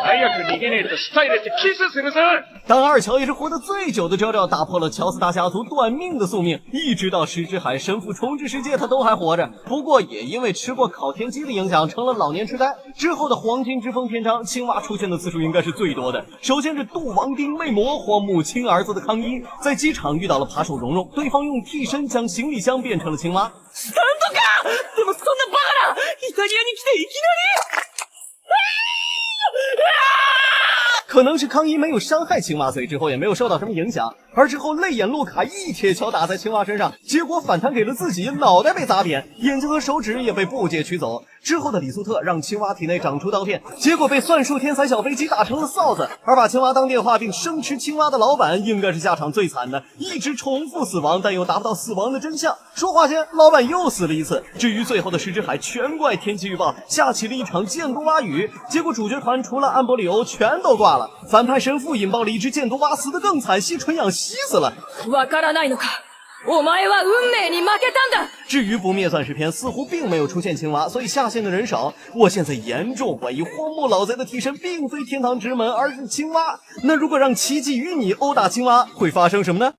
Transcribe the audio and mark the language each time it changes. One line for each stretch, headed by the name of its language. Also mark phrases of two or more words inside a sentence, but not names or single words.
Chinese: 当2乔也是活得最久的遮遮，打破了乔斯大家族短命的宿命，一直到石之海神父重置世界，他都还活着。不过也因为吃过烤田鸡的影响，成了老年痴呆。之后的黄金之风篇章，青蛙出现的次数应该是最多的。首先是杜王丁魅魔荒木亲儿子的康一，在机场遇到了扒手蓉蓉，对方用替身将行李箱变成了青蛙。
Japanese: スタンドか！でもそんなバカな！イタリアに来ていきなり！
Chinese: 可能是康一没有伤害青蛙，所以之后也没有受到什么影响。而之后泪眼路卡一铁锹打在青蛙身上，结果反弹给了自己，脑袋被砸扁，眼睛和手指也被部界取走。之后的李素特让青蛙体内长出刀片，结果被算术天才小飞机打成了臊子。而把青蛙当电话并生吃青蛙的老板应该是下场最惨的，一直重复死亡，但又达不到死亡的真相。说话间，老板又死了一次。至于最后的石之海全怪天气预报下起了一场箭多蛙雨，结果主角团除了安博里欧全都挂了。反派神父引爆了一只箭多蛙，死得更惨，吸纯氧吸死了。
Japanese: わからないのか。お前は運命に負けたんだ。
Chinese: 至于不灭钻石篇似乎并没有出现青蛙，所以下线的人少。我现在严重怀疑荒木老贼的替身并非天堂之门，而是青蛙。那如果让奇迹与你殴打青蛙，会发生什么呢？